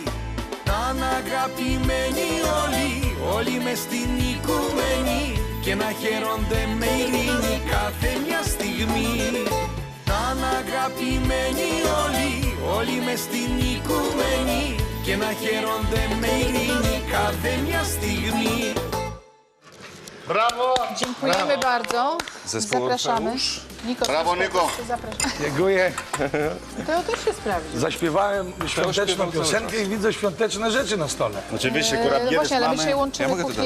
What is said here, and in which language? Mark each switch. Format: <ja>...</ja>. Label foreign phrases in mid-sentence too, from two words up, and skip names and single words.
<el>Να είναι αγαπημένοι όλοι, όλοι μες στην οικουμένη. Και να χαίρονται με ειρήνη κάθε μια στιγμή. Να είναι αγαπημένοι όλοι, όλοι mες στην οικουμένη. Και να χαίρονται με ειρήνη κάθε μια στιγμή.</el> <pl>Brawo! Dziękujemy bardzo. Zespół Zapraszamy. Orfeusz. Niko, Brawo, Niko. Zapraszam. Dziękuję. To też się sprawdzi. Zaśpiewałem świąteczną śpiewam cały piosenkę i widzę świąteczne rzeczy na stole. Oczywiście, akurat Właśnie, ale my dzisiaj Ja łączymy</pl>